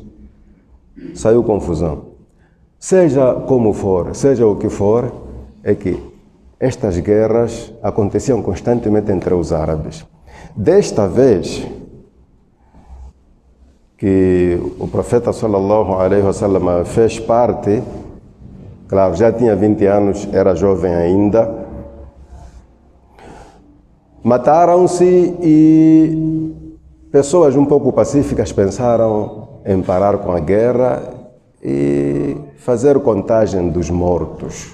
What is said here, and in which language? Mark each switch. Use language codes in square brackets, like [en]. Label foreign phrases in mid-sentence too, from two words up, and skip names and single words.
[pt] Saiu confusão. Seja como for, seja o que for, é que estas guerras aconteciam constantemente entre os árabes. Desta vez que o profeta [ar] صلى الله عليه وسلم [pt] fez parte, claro, já tinha 20 anos, era jovem ainda, mataram-se e pessoas um pouco pacíficas pensaram em parar com a guerra e fazer contagem dos mortos.